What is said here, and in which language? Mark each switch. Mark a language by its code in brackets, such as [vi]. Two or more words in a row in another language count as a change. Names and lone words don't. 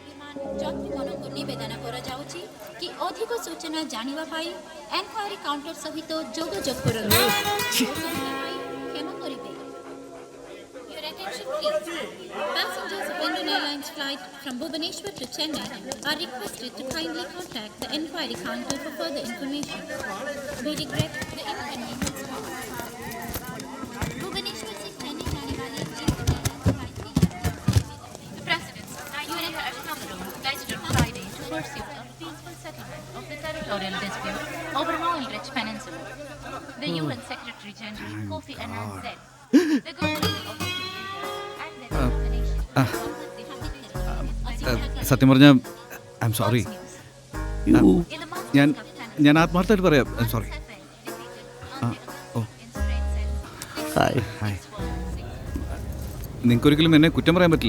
[or] ଯାତ୍ରୀମାନଙ୍କୁ ନିବେଦନ କରାଯାଉଛି କି ଅଧିକ ସୂଚନା ଜାଣିବା ପାଇଁ ଏନକ୍ୱାରୀ କାଉଣ୍ଟର ସହିତ ଯୋଗାଯୋଗ କରନ୍ତୁ। କ୍ଷମା କରିବେ। [en] Your attention please. Passengers of Indian Airlines flight from Bhubaneswar to Chennai are requested to kindly contact the enquiry counter for further information. We regret the inconvenience caused. Bhubaneswar [hi] से Chennai जाने वाली [en] Indian Airlines flight की The President, Union International guided on Friday to pursue a peaceful settlement of the territorial dispute over an oil-rich peninsula. The UN Secretary General Kofi Annan said the government of [ml] സത്യം പറഞ്ഞാൽ [en] I'm sorry. [ml] ഞാൻ ആത്മാർത്ഥമായിട്ട് പറയാം. [en] I'm sorry. [ml] ഹായ്. നിങ്ങൾക്കൊരിക്കലും എന്നെ കുറ്റം പറയാൻ പറ്റില്ല.